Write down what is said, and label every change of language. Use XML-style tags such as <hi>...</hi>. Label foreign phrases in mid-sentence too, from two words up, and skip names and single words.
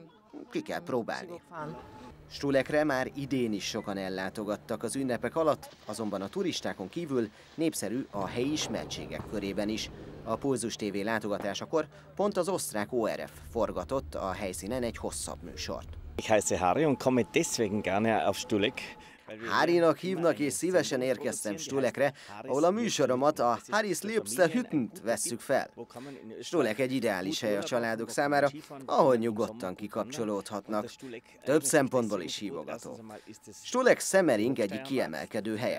<hu>Ki kell próbálni. Stulekre már idén is sokan ellátogattak az ünnepek alatt, azonban a turistákon kívül népszerű a helyi ismertségek körében is. A Pulzus TV látogatásakor pont az osztrák ORF forgatott a helyszínen egy hosszabb műsort.</hu> <de>Ich heiße Harry und komme deswegen gerne auf Stulek.</de> <hu>Harrynak hívnak, és szívesen érkeztem Stulekre, ahol a műsoromat, a Harry's Liebste Hüttent vesszük fel. Stulek egy ideális hely a családok számára, ahol nyugodtan kikapcsolódhatnak. Több szempontból is hívogató. Stulek Szemering egyik kiemelkedő helye.</hu>